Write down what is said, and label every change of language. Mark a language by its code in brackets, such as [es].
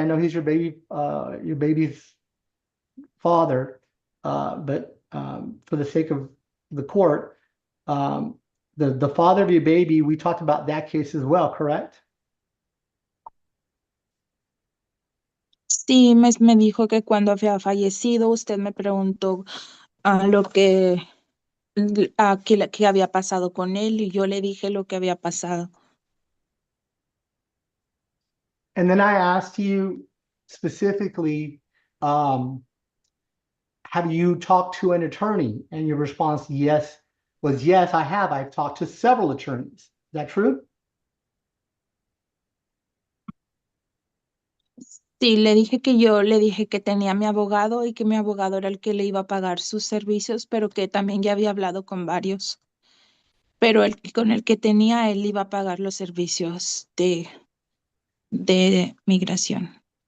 [en] I know he's your baby's father, but for the sake of the court, the father of your baby, we talked about that case as well, correct? [es] Sí, me dijo que cuando había fallecido, usted me preguntó lo que, qué había pasado con él y yo le dije lo que había pasado. [en] And then I asked you specifically, have you talked to an attorney? And your response was yes, I have. I've talked to several attorneys. Is that true? [es] Sí, le dije que yo le dije que tenía mi abogado y que mi abogado era el que le iba a pagar sus servicios, pero que también ya había hablado con varios. Pero con el que tenía, él iba a pagar los servicios de migración.